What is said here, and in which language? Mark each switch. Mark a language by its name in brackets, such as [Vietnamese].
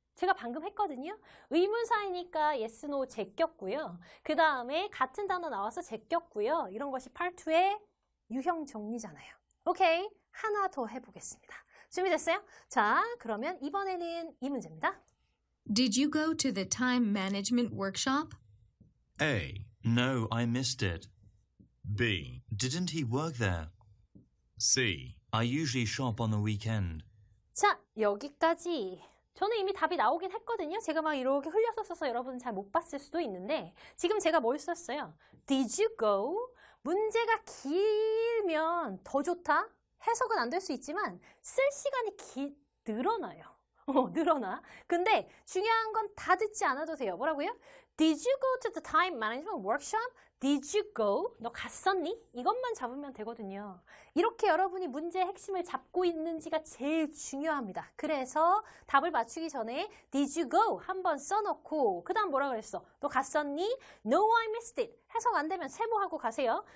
[Korean] 제가 방금 했거든요. 의문사이니까 [English] yes, no [Korean] 제꼈고요. 그 다음에 같은 단어 나와서 제꼈고요. 이런 것이 part 2의 유형 정리잖아요. 오케이, 하나 더 해보겠습니다. 준비됐어요? 자, 그러면 이번에는 이 문제입니다. [English] Did you go to the time management workshop? A. No, I missed it. B. Didn't he work there? C. I usually shop on the weekend. [Korean] 자, 여기까지. 저는 이미 답이 나오긴 했거든요. 제가 막 이렇게 흘려서 써서 여러분은 잘 못 봤을 수도 있는데 지금 제가 뭘 썼어요? [English] Did you go? [Korean] 문제가 길면 더 좋다? 해석은 안 될 수 있지만 쓸 시간이 늘어나요. 늘어나. 근데 중요한 건 다 듣지 않아도 돼요. 뭐라고요? [English] Did you go to the time management workshop? Did you go? [Korean] 너 갔었니? 이것만 잡으면 되거든요. 이렇게 여러분이 문제의 핵심을 잡고 있는지가 제일 중요합니다. 그래서 답을 맞추기 전에 [English] Did you go? [Korean] 한번 써놓고 그 다음 뭐라 그랬어? 너 갔었니? [English] No, I missed it. [Korean] 해석 안 되면 세모하고 가세요.